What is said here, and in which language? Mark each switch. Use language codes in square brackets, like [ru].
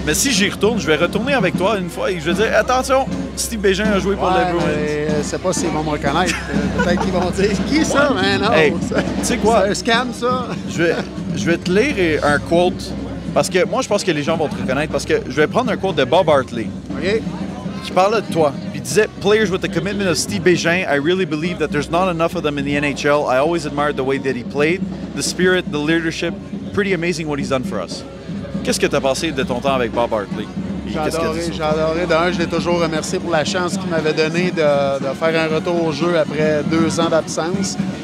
[fr] Mais si j'y retourne, je vais retourner avec toi une fois et je vais dire attention, Steve Bégin a joué pour les Bruins. Je sais pas s'ils vont me reconnaître. Peut-être qu'ils vont dire qui ça, mais non. Hey, tu sais quoi? C'est un scam, ça. Je vais te lire un quote. Parce que moi, je pense que les gens vont te reconnaître. Parce que je vais prendre un quote de Bob Hartley. OK. Qui parlait de toi. Puis il disait [en] Players with the commitment of Steve Bégin, I really believe that there's not enough of them in the NHL. I always admired the way that he played, the spirit, the leadership. Pretty amazing what he's done for us. [fr] Qu'est-ce que tu as passé de ton temps avec Bob Hartley? J'ai adoré. D'un, je l'ai toujours remercié pour la chance qu'il m'avait donnée de faire un retour au jeu après 2 ans d'absence.